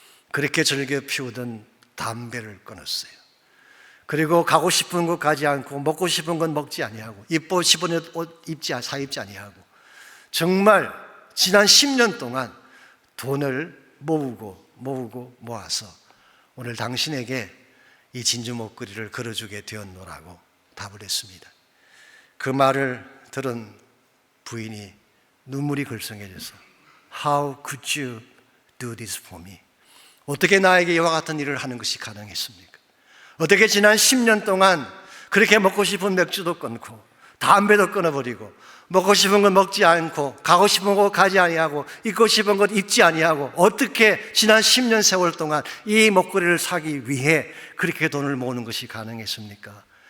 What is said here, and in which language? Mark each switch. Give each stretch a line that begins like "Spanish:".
Korean: 그렇게 즐겨 피우던 담배를 끊었어요. 그리고 가고 싶은 곳 가지 않고 먹고 싶은 건 먹지 아니하고 입고 싶은 옷 사입지 아니하고 정말 지난 10년 동안 돈을 모아서 오늘 당신에게 이 진주 목걸이를 걸어주게 되었노라고 답을 했습니다. 그 말을 들은 부인이 눈물이 글썽해져서
English: How could you do this for me?
Korean: 어떻게 나에게 이와 같은 일을 하는 것이 가능했습니까? 어떻게 지난 10년 동안 그렇게 먹고 싶은 맥주도 끊고 담배도 끊어버리고 먹고 싶은 건 먹지 않고 가고 싶은 곳 가지 아니하고 입고 싶은 것 입지 아니하고 어떻게 지난 10년 세월 동안 이 목걸이를 사기 위해 그렇게 돈을 모으는 것이 가능했습니까?